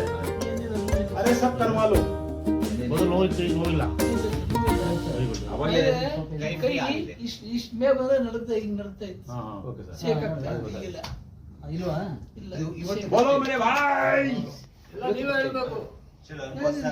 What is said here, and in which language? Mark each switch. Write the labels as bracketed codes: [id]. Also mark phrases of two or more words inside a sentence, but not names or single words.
[hi] अरे सब करवा लो, [kn] ಮೊದಲು ಹೋಯ್ತು, ಈಗ ಹೋಗಿಲ್ಲ. [hi] इसमें बड़ा नड़ता है, नड़ता है। [en] okay sir, [hi] चेक करता है, ಇಲ್ಲ बोलो मेरे भाई। [kn] ಇಲ್ಲ ನೀವೇ ಹೇಳ್ಬೇಕು।